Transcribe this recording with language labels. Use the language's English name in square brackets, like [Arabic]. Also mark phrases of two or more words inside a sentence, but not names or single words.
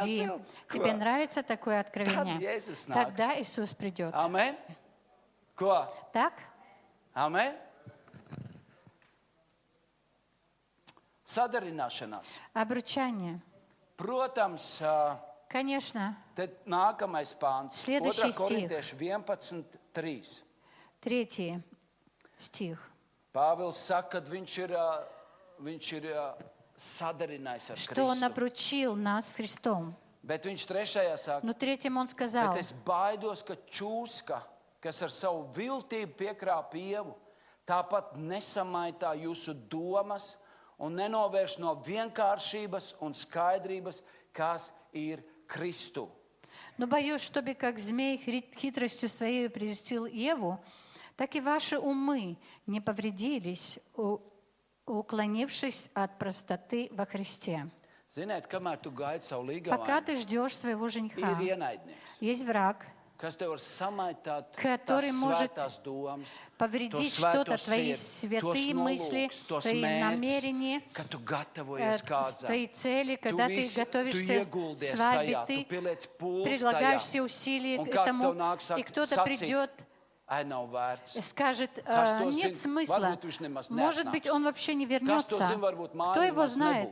[Russian] иди. [Latvian] filma? [Russian] Тебе [Latvian] Ko? [Russian] нравится такое [Latvian] Tad [Russian] откровение? [Latvian] Jēzus nāks. [Russian] Тогда Иисус придет. [Latvian] Amen. Ko? [Russian] Так? [Latvian] Amen. Sadarināšanās. [Russian] Обручание. [Latvian] Protams, [Russian] Конечно. [Latvian] te nākamais pāns. [Russian] Следующий [Latvian] 2. [Russian] стих. [Latvian] Korintiešu 11:3. [Russian] 3 стих. [Latvian] Pāvils saka, ka viņš ir sadarinājis ar [Russian] Что Он [Latvian] Kristu. [Russian] обручил нас с Христом. [Latvian] Bet viņš 3. saka, [Russian] Но 3 Он сказал, [Latvian] bet es baidos, ka čūska, kas ar savu viltību piekrāp ievu, tāpat nesamaitā jūsu domas un nenovērš no vienkāršības un skaidrības, kas ir Kristu. [Russian] но боюсь, чтобы как змей хитростью своей прельстил Еву, так и ваши умы не повредились, уклонившись от простоты во Христе. [Latvian] Ziniet, kamēr tu gaidi savu [Russian] Пока [Latvian] līgavu, [Russian] ты ждешь своего [Latvian] ir [Russian] жениха, [Latvian] ienaidnieks. [Russian] есть враг, который может повредить что-то, твои святые мысли, твои намерения, твои цели, когда ты готовишься к свадьбе, ты прилагаешь все усилия к этому, и кто-то придет, скажет, нет смысла, может быть, он вообще не вернется, кто его знает?